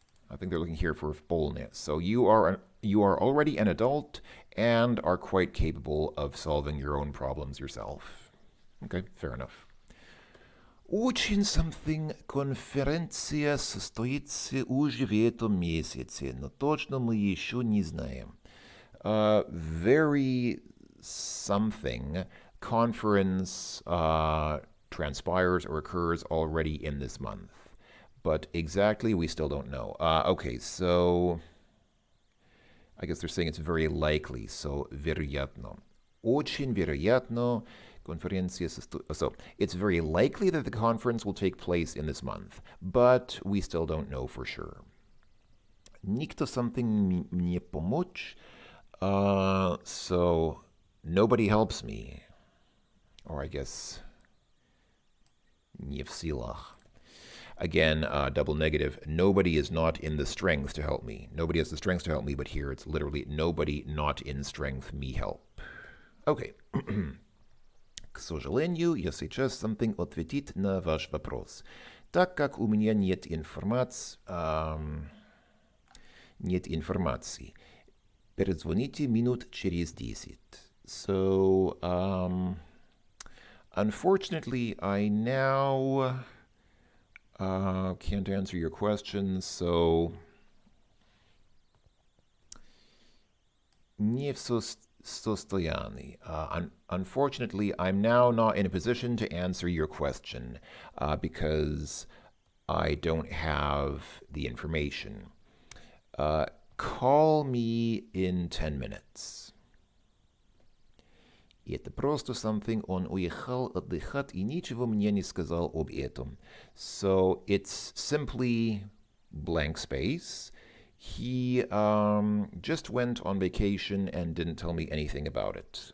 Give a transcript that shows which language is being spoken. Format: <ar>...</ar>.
<en>I think they're looking here for fullness. So you are already an adult and are quite capable of solving your own problems yourself. Okay, fair enough.</en> <ru>Очень something конференция состоится уже в этом месяце, но точно мы еще не знаем.</ru> <en>Very something conference transpires or occurs already in this month. But exactly, we still don't know. Okay, so I guess they're saying it's very likely.</en> <ru>So, вероятно. Очень вероятно конференция состоится.</ru> <en>So, it's very likely that the conference will take place in this month, but we still don't know for sure.</en> <ru>Никто something мне помочь.</ru> <en>So nobody helps me. Or I guess</en> <ru>не в силах.</ru> <en>Again, double negative. Nobody is not in the strength to help me. Nobody has the strength to help me, but here it's literally nobody not in strength me help. Okay.</en> <ru>К сожалению, я сейчас something ответить на ваш вопрос. Так как у меня нет информации. Перезвоните минут через 10.</ru> <en>So, unfortunately, I now can't answer your question, so</en> <ru>не в состоянии.</ru> <en>Unfortunately, I'm now not in a position to answer your question because I don't have the information. Call me in 10 minutes.</en> <ru>Это просто something, он уехал отдыхать и ничего мне не сказал об этом.</ru> <en>So it's simply blank space. He just went on vacation and didn't tell me anything about it.</en>